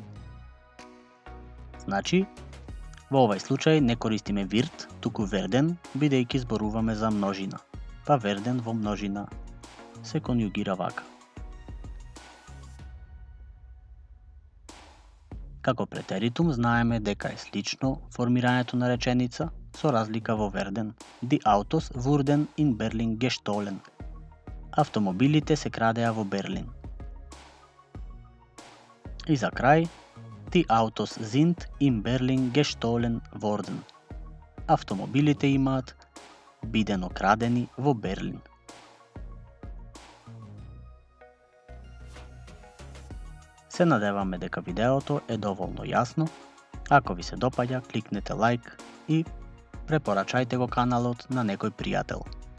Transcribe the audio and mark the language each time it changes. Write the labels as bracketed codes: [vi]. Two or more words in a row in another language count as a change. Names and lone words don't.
[mk] Значи, во овај случај не користиме wird, туку werden, бидејќи зборуваме за множина. Па werden во множина се конјугира вака. Како претеритум знаеме дека е слично формирањето на реченица со разлика во werden. [de] Die Autos wurden in Berlin gestohlen. [mk] Автомобилите се крадеа во Берлин. И за крај, [de] Die Autos sind in Berlin gestohlen worden. [mk] Автомобилите имаат бидено крадени во Берлин. Се надеваме дека видеото е доволно јасно. Ако ви се допаѓа, кликнете лайк и препорачајте го каналот на некој пријател.